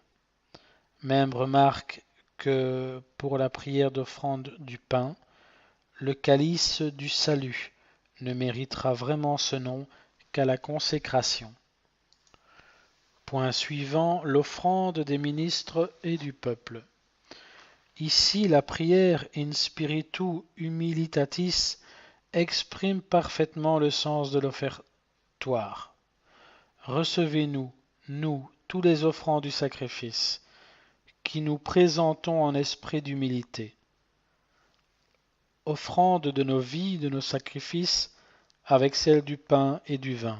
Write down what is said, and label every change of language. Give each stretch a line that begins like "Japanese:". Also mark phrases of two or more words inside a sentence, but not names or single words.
French: Même remarque que pour la prière d'offrande du pain, le calice du salut ne méritera vraiment ce nom jusqu'à la consécration. Point suivant, l'offrande des ministres et du peuple. Ici, la prière
Latin: in spiritu humilitatis
French: exprime parfaitement le sens de l'offertoire. Recevez-nous, nous, tous les offrandes du sacrifice, qui nous présentons en esprit d'humilité. Offrande de nos vies, de nos sacrifices, avec celle du pain et du vin.